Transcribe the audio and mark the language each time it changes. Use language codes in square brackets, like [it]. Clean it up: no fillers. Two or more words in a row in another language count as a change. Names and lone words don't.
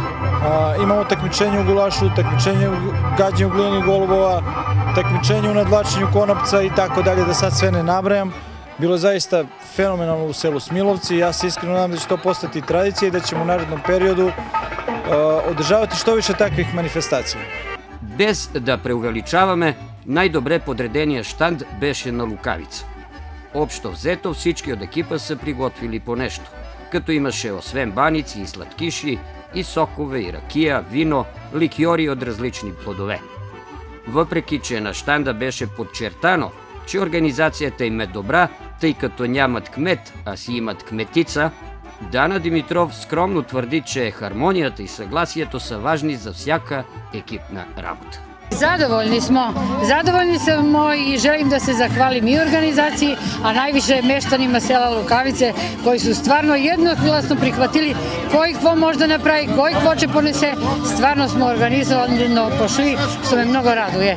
[sr] Imamo takmičenje u gulašu, takmičenje u gađanju glijenih golubova, takmičenje u nadvlačenju konopca i tako dalje, da sad sve ne nabrajam. Bilo je zaista fenomenalno u selu Smilovci i ja se iskreno nadam da će to postati tradicija i da ćemo u narednom periodu održavati što više takvih manifestacija. [bg] Без да преувеличаваме, най-добре подредения щанд беше на Лукавица. Общо взето всички от екипа са приготвили по нещо, като имаше освен баници и сладкиши, и сокове, и ракия, вино, ликьори от различни плодове. Въпреки че на щанда беше подчертано, че организацията им е добра, тъй като нямат кмет, а си имат кметица, Дана Димитров скромно твърди, че хармонията и съгласието са важни за всяка екипна работа. [sr] Zadovoljni smo i želim da se zahvalim i organizaciji, a najviše meštanima sela Lukavice koji su stvarno jednoglasno prihvatili koji kvo možda napravi, koji kvo će ponese. Stvarno smo organizovano pošli, što me mnogo raduje.